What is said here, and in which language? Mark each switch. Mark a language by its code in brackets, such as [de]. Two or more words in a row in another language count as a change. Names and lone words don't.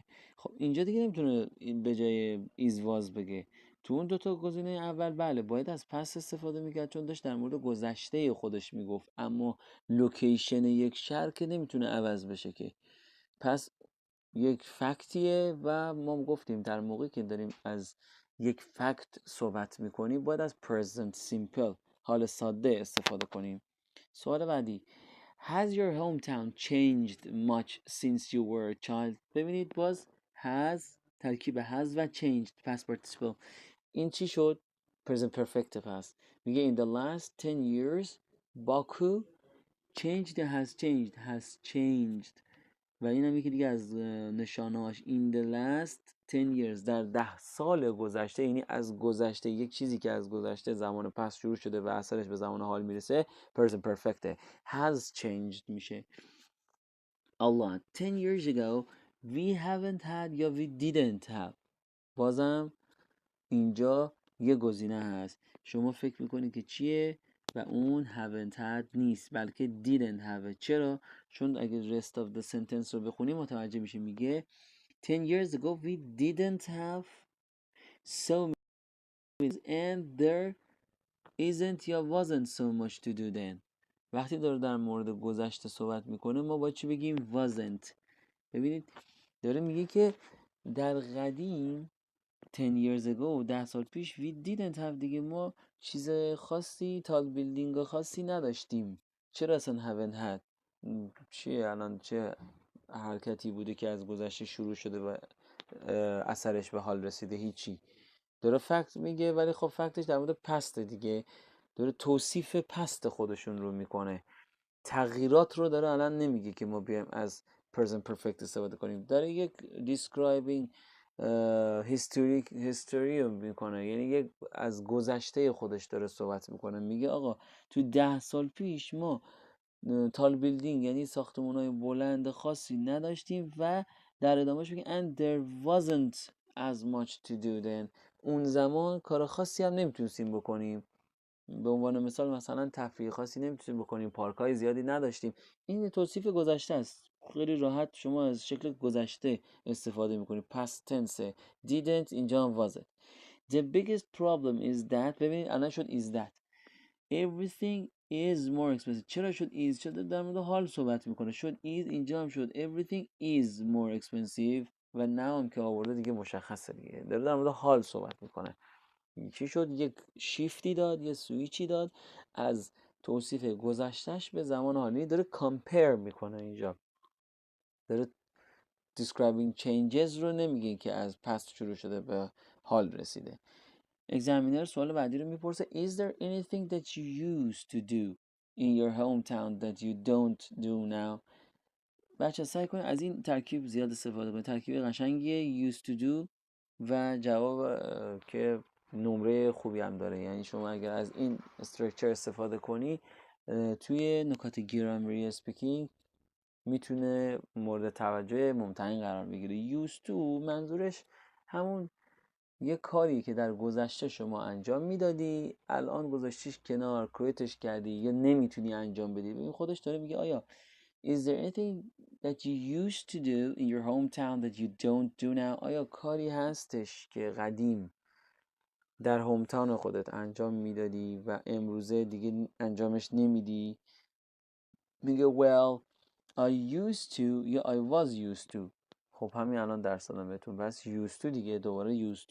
[fa] خب اینجا دیگه نمیتونه به جای [en] is was [fa] بگه. تو اون دوتا گزینه اول بله باید از پس استفاده میکرد چون داشت در مورد گذشته خودش میگفت، اما لوکیشن یک شهر که نمیتونه عوض بشه که. پس یک فکتیه و ما گفتیم در موقعی که داریم از یک فکت صحبت میکنیم باید از [en] present simple [fa] حال ساده استفاده کنیم. سوال بعدی [en] Has your hometown changed much since you were a child. [fa] ببینید باز has ترکیب has و [en] changed past participle. [fa] این چی شد؟ [en] present perfect [fa] پس میگه [en] in the last 10 years Baku changed has changed [fa] و این هم یکی دیگه از نشانه‌هاش [en] in the last 10 years [fa] در 10 سال گذشته، یعنی از گذشته یک چیزی که از گذشته زمان پس شروع شده و اثرش به زمان حال میرسه [en] present perfect. has changed [fa] میشه. [en] Allah 10 years ago we haven't had یا we didn't have. [fa] بازم اینجا یه گزینه هست، شما فکر میکنید که چیه و اون [en] haven't had [fa] نیست بلکه [en] didn't have. [fa] چرا؟ چون اگه [en] rest of the sentence [fa] رو بخونیم متوجه میشه میگه [en] 10 years ago we didn't have so many and there isn't یا wasn't so much to do then. [fa] وقتی داره در مورد گذشته صحبت میکنه ما باید چی بگیم؟ wasn't. ببینید داره میگه که در قدیم [en] 10 years ago [fa] 10 سال پیش [en] we didn't have [fa] دیگه، ما چیز خاصی [en] tall building [fa] خاصی نداشتیم. چرا اصلا [en] haven't had؟ [fa] چیه الان؟ چه حرکتی بوده که از گذشته شروع شده و اثرش به حال رسیده؟ هیچی. داره فکت میگه ولی خب فکتش در مورد پسته دیگه، داره توصیف پست خودشون رو میکنه، تغییرات رو داره الان نمیگه که ما بیایم از [en] present perfect [fa] استفاده کنیم. داره یک [en] describing history [fa] میکنه، یعنی یک از گذشته خودش داره صحبت میکنه. میگه آقا تو 10 سال پیش ما [en] tall building [fa] یعنی ساختمان‌های بلند خاصی نداشتیم و در ادامهش میگه [en] and there wasn't as much to do then. [fa] اون زمان کار خاصی هم نمیتونستیم بکنیم، به عنوان مثلا تفریح خاصی نمیتونیم بکنیم، پارک‌های زیادی نداشتیم. این توصیف گذشته است، خیلی راحت شما از شکل گذشته استفاده میکنید. [en] past tense didn't [fa] اینجا هم [en] wasn't. The biggest problem is that [fa] ببینید الان شد [en] is that everything is more expensive. [fa] چرا شد [en] is؟ [fa] چرا در مورد حال صحبت میکنه؟ شد is اینجا هم شد [en] everything is more expensive [fa] و now هم که آورده دیگه مشخصه دیگه، داره در مورد حال صحبت میکنه. چی شد؟ یک شیفتی داد، یه سویچی داد از توصیف گذشتهش به زمان حالی. داره کامپیر میکنه، اینجا داره [en] describing changes [fa] رو نمیگه که از پست شروع شده به حال رسیده. اگزامینر سوال بعدی رو میپرسه [en] Is there anything that you used to do in your hometown that you don't do now. [fa] بچه سعی کنید از این ترکیب زیاد استفاده کنید، ترکیب قشنگیه [en] used to do [fa] و جواب که نمره خوبی هم داره. یعنی شما اگر از این استرکچر استفاده کنی توی نکات گرامری اسپیکینگ میتونه مورد توجه ممتحن قرار بگیره. [en] used to [fa] منظورش همون یه کاری که در گذشته شما انجام میدادی الان گذاشتیش کنار، کویتش کردی یا نمیتونی انجام بدی. ببین خودش داره میگه آیا [en] is there anything that you used to do in your hometown that you don't do now؟ [fa] آیا کاری هستش که قدیم در هومتاون خودت انجام میدادی و امروزه دیگه انجامش نمیدی؟ [en] میگه well I used to یا I was used to. [fa] خب همین الان درس دادم بهتون، بس [en] used to [fa] دیگه، دوباره [en] used to.